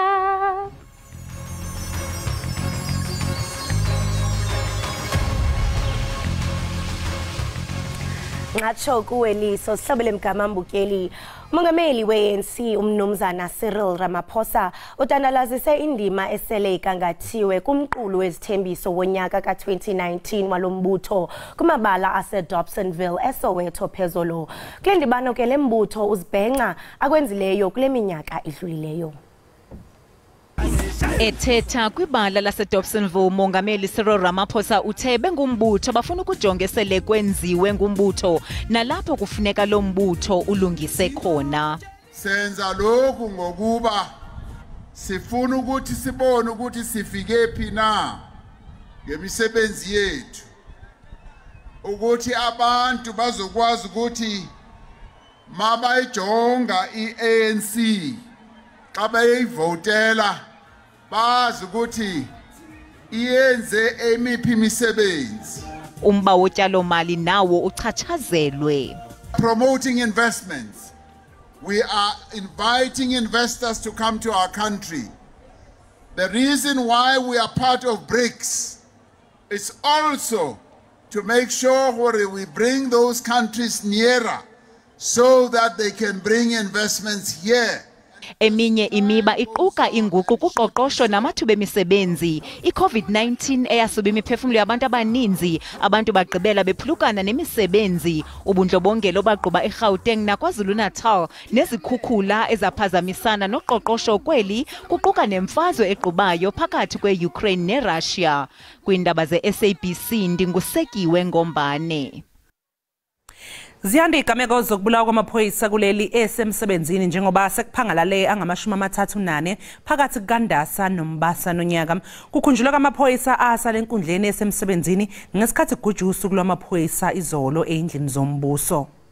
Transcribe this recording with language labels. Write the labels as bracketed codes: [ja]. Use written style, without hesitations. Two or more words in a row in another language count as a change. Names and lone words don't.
[xh] ngatsho kuweliso sihlobele mgama mbukeli Umongameli we-ANC umnumzana Cyril Ramaphosa utandalazise indima esele igangathiwe kumqulu wezithembiso wonyaka ka-2019 walombutho kumabala ase-Dobsonville eSoweto phezolo kule ndibano ke lembutho uzibhenca akwenzileyo kule minyaka idlulileyo Ethetha kwibala laseDobsonville umongameli Cyril Ramaphosa uthe bengumbutho bafuna ukujonga esele kwenziwe ngumbutho nalapho kufuneka lo mbutho ulungise khona. [zu] Senza lokhu ngokuba sifuna ukuthi sibone ukuthi sifike phi na ngemisebenzi yethu ukuthi abantu bazokwazi ukuthi mabayijonga iANC xa bayivotela bazi ukuthi iyenze emiphi imisebenzi [xh] umba wotyalo mali nawo uchatshazelwe [en] promoting investments we are inviting investors to come to our country the reason why we are part of BRICS is also to make sure we bring those countries nearer so that they can bring investments here [xh] Eminye imiba iquka inguqu kuqoqosho namathuba emisebenzi iCovid-19 eyasuba imiphefumulo yabantu abaninzi abantu bagqibela bephulukana nemisebenzi ubundlobongelo baqhuba eGauteng naKwaZulu-Natal nezikhukhula ezaphazamisana noqoqosho kweli kuquka nemfazwe equbayo phakathi kweUkraine neRussia kwindaba zeSABC ndingusekiwe Ngombane [zu] Ziyanda igameko zokubulawa kwamaphoyisa kuleli esemsebenzini njengoba sekuphangalale angama-34 phakathi kukaNdasa noMbasa nonyaka. Kukhunjulwa kwamaphoyisa asale enkundleni esemsebenzini ngesikhathi kugujwa usuku lwamaphoyisa izolo endlini zombuso.